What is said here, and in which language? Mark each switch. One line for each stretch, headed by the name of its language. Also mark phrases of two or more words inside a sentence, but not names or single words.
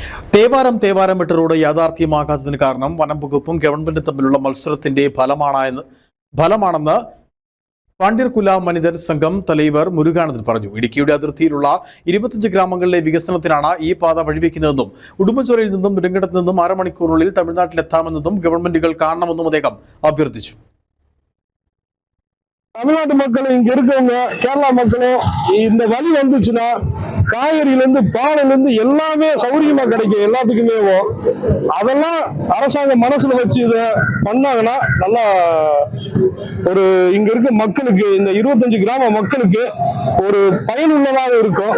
Malayalam: തേവാരം മെട്രോയുടെ യാഥാർത്ഥ്യമാകാത്തതിന് കാരണം വനം വകുപ്പും ഗവൺമെന്റും തമ്മിലുള്ള മത്സരത്തിന്റെ ഫലമാണെന്ന് പാണ്ഡ്യർകുല മനിതർ സംഘം തലൈവർ മുരുകാനന്ദൻ പറഞ്ഞു. ഇടുക്കിയുടെ അതിർത്തിയിലുള്ള 25 ഗ്രാമങ്ങളിലെ വികസനത്തിനാണ് ഈ പാത വഴിവെക്കുന്നതെന്നും ഉടുമ്പൻചോലയിൽ നിന്നും നെടുങ്കണ്ടത്ത് നിന്നും 6 മണിക്കൂറിനുള്ളിൽ തമിഴ്നാട്ടിലെത്താമെന്നതും ഗവൺമെന്റുകൾ കാണണമെന്നും അദ്ദേഹം അഭ്യർത്ഥിച്ചു.
Tamil: தமிழ்நாட்டு மக்களும் இங்க இருக்கவங்க கேரளா மக்களும் இந்த வழி வந்துச்சுன்னா காய்கறியில இருந்து பாலில இருந்து எல்லாமே சௌரியமா கிடைக்கும் எல்லாத்துக்குமே. அதெல்லாம் அரசாங்கம் மனசுல வச்சு இதை பண்ணாங்கன்னா நல்லா ஒரு இங்க இருக்க மக்களுக்கு இந்த 25 கிராம மக்களுக்கு ஒரு பயனுள்ளதாக இருக்கும்.